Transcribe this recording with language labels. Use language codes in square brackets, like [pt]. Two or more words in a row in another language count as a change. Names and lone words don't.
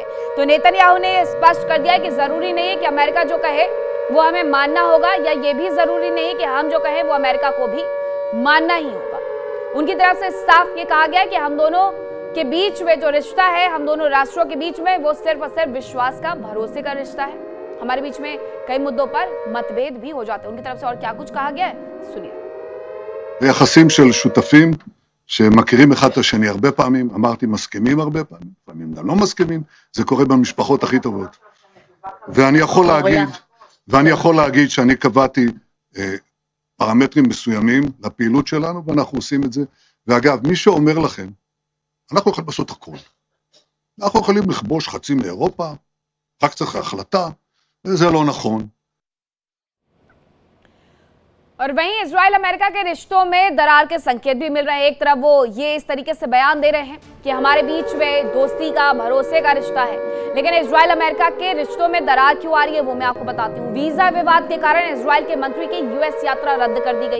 [hi] तो नेतन्याहू ने स्पष्ट कर दिया कि जरूरी नहीं है कि अमेरिका जो कहे वो हमें मानना होगा, या ये भी जरूरी नहीं है कि हम जो कहें वो अमेरिका को भी मानना ही होगा। उनकी तरफ से साफ ये कहा गया कि हम दोनों के बीच में जो रिश्ता है, हम दोनों राष्ट्रों के बीच में, वो सिर्फ और सिर्फ विश्वास का, भरोसे का रिश्ता है। हमारे बीच में कई मुद्दों पर मतभेद भी हो जाते हैं। उनकी तरफ से और क्या कुछ कहा गया है, सुनिए। [he] יחסים של שותפים שמכירים אחד את השני הרבה פעמים, אמרתי מסכימים הרבה פעמים, לפעמים גם לא מסכימים, זה קורה במשפחות הכי טובות. ואני יכול להגיד שאני קבעתי פרמטרים מסוימים לפעילות שלנו, ואנחנו עושים את זה. ואגב, מי שאומר לכם, אנחנו יכולים לעשות הכל. אנחנו יכולים לכבוש חצי מאירופה, רק צריך החלטה, וזה לא נכון. [hi] और वहीं इजराइल अमेरिका के रिश्तों में दरार के संकेत भी मिल रहे हैं। एक तरफ वो ये इस तरीके से बयान दे रहे हैं कि हमारे बीच में दोस्ती का, भरोसे का रिश्ता है, लेकिन इजराइल अमेरिका के रिश्तों में दरार क्यों आ रही है वो मैं आपको बताती हूँ। वीजा विवाद के कारण इजराइल के मंत्री की यूएस यात्रा रद्द कर दी गई।